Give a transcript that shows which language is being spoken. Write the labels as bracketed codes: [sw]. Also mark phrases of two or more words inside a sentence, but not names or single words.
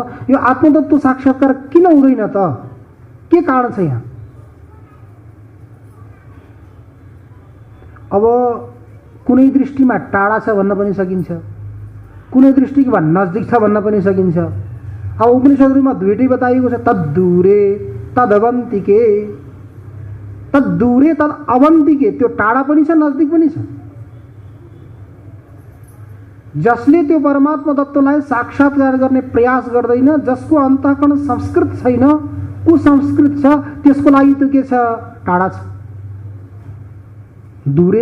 [ne] यो आत्मतत्त्व साक्षात्कार किन हुँदैन त? के कारण छ यहाँ? अब कुनै दृष्टिमा टाढा छ भन्न पनि सकिन्छ, कुनै दृष्टिमा नजदिक छ भन्न पनि सकिन्छ। अब उपनिषदहरूमा दुईटै बताइएको छ, [sa] तद्दूरे तदवन्तिके, तद्दूरे तद अवन्तिके, [ne] त्यो टाढा पनि छ नजदिक पनि छ। जसले त्यो परमात्मा तत्त्वलाई साक्षात्कार गर्ने प्रयास गर्दैन, जसको अन्तःकरण संस्कृत छैन, कुसंस्कृत छ, त्यसको लागि त्यो के छ? टाढा छ, दूरे।